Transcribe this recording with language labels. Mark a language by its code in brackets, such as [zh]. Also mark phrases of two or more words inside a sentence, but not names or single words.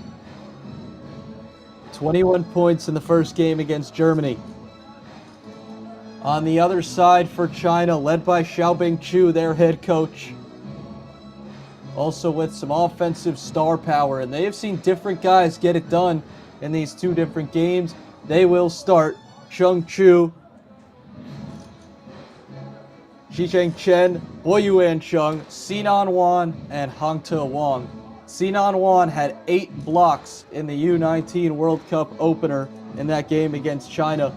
[en] 21 points in the first game against Germany. On the other side for China, led by Xiaobing Chu, their head coach. Also with some offensive star power, and they have seen different guys get it done in these two different games. They will start Chung Chu, Zhicheng Chen, Boyuan Chung, Sinan Wan, and Hangte Wang. Sinan Wan had 8 blocks in the U19 World Cup opener in that game against China.